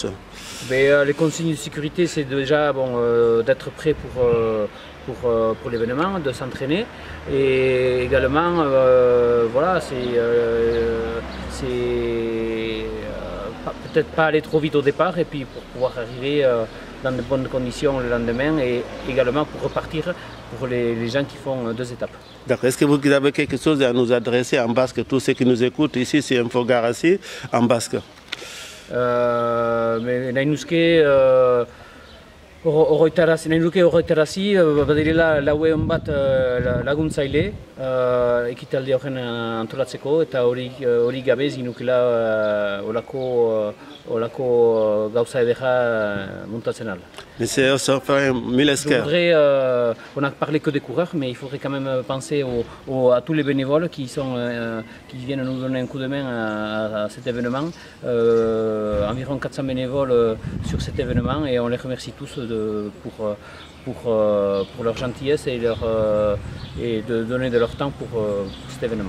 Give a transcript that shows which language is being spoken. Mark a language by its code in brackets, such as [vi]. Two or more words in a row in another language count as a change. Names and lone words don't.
[fr] Mais, les consignes de sécurité, c'est déjà d'être prêt pour l'événement, de s'entraîner et également voilà, peut-être pas aller trop vite au départ et puis pour pouvoir arriver dans de bonnes conditions le lendemain et également pour repartir pour les gens qui font 2 étapes. D'accord. Est-ce que vous avez quelque chose à nous adresser en basque, tous ceux qui nous écoutent ici c'est Infogarassi en basque? [eu] Mais nahinuske horretarazi badirela lauen bat laguntzaile ekitaldi horren antolatzeko eta hori gabe ez ginukela olako gauza edera montatzen ala. [fr] Monsieur Ostefren, [eu] mille esker. [fr] On n'a parlé que des coureurs, mais il faudrait quand même penser à tous les bénévoles qui viennent nous donner un coup de main à cet événement. Environ 400 bénévoles sur cet événement et on les remercie tous pour leur gentillesse et de donner de leur temps pour cet événement.